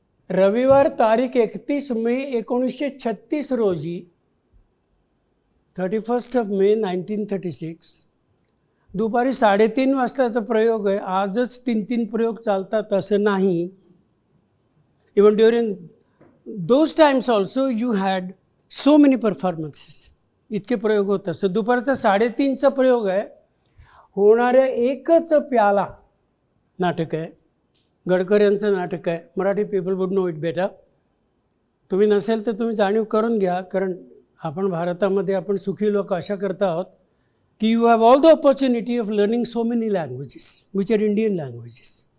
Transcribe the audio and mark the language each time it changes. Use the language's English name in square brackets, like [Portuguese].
[Marathi] रविवार तारीख 31 मे 1936 रोजी, 31 मे 1936, दुपारी 3:30 वाजताचा प्रयोग आहे. आजच 3 प्रयोग चालतात असं नाही. [English] Even during those times also you had so many performances. [Marathi] इतके प्रयोग होत असत. दुपारचा 3:30चा प्रयोग आहे. होणाऱ्या एकच प्याला नाटक आहे. गडकर यांचं नाटक आहे. [English] Marathi people would know it better. [Marathi] तुम्ही नसेल तर तुम्ही जाणीव करून घ्या, कारण आपण भारतामध्ये आपण सुखी लोक अशा करता आहोत की [English] You have all the opportunity of learning so many languages which are Indian languages.